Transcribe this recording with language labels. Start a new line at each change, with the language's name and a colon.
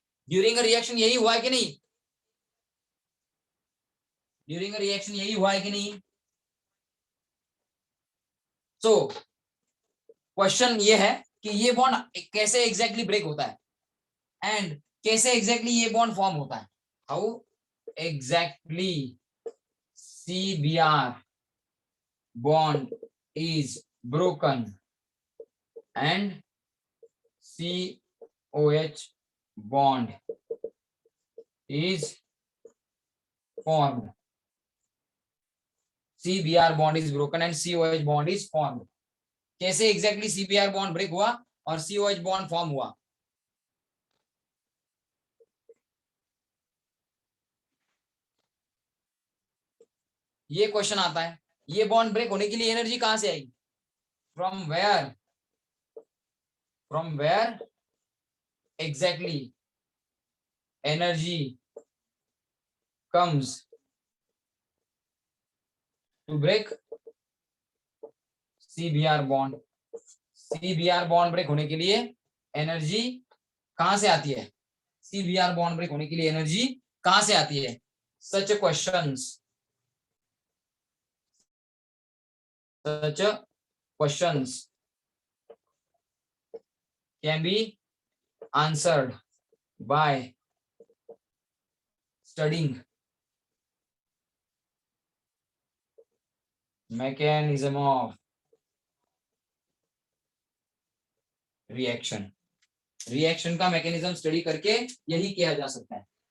English: during a reaction
Hindi: यही हुआ है कि नहीं?
English: during a reaction
Hindi: यही हुआ है कि नहीं? सो क्वेश्चन ये है कि ये बॉन्ड कैसे एग्जैक्टली ब्रेक होता है
English: and
Hindi: कैसे एग्जैक्टली ये बॉन्ड फॉर्म होता है।
English: How exactly CBr bond is broken and COH bond is formed. CBr bond is broken and COH bond is formed.
Hindi: कैसे एग्जैक्टली CBr bond ब्रेक हुआ और COH bond फॉर्म हुआ? ये question आता है। ये बॉन्ड ब्रेक होने के लिए एनर्जी कहां से आएगी?
English: From where exactly energy comes to break CBr bond?
Hindi: CBr bond break होने के लिए एनर्जी कहां से आती है? CBr बॉन्ड ब्रेक होने के लिए एनर्जी कहां से आती है?
English: Such questions can be answered by studying mechanism of reaction.
Hindi: Reaction का मैकेनिज्म स्टडी करके यही किया जा सकता है।